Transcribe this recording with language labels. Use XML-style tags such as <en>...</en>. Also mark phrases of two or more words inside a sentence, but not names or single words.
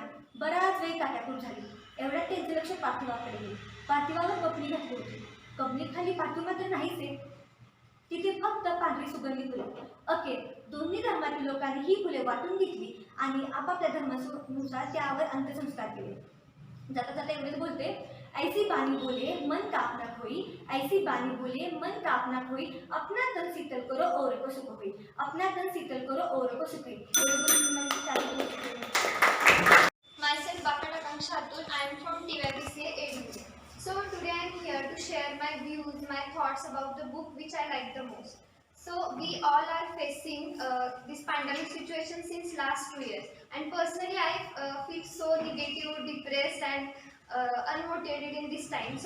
<mr>बराच वेळ काट्याकूट झाली. एवढ्यात त्यांचे लक्ष पार्थिवाकडे गेले. पार्थिवावर कपणी घातली होती. कपणीखाली पार्थिव मात्र नाहीच. तिथे फक्त पांढरी सुगंधी फुले. अखेर दोन्ही धर्मातील लोकांनी ही फुले वाटून घेतली आणि आपापल्या धर्मानुसार त्यावर अंत्यसंस्कार केले. जाता जाता एवढेच बोलते,</mr> <hi>ऐसी बानी बोले मन का अपना खोई, ऐसी बानी बोले मन का अपना खोई, अपना तन शीतल करो और को सुख होई, अपना तन शीतल करो और को सुख होई.</hi> <en>Myself Dr. Akanksha Atul. I am from TYBCA ADU. So today I am here to share my views, my thoughts about the book which I like the most. So we all are facing this pandemic situation since last 2 years, and personally I feel so negative, depressed and unmotivated in this time.</en>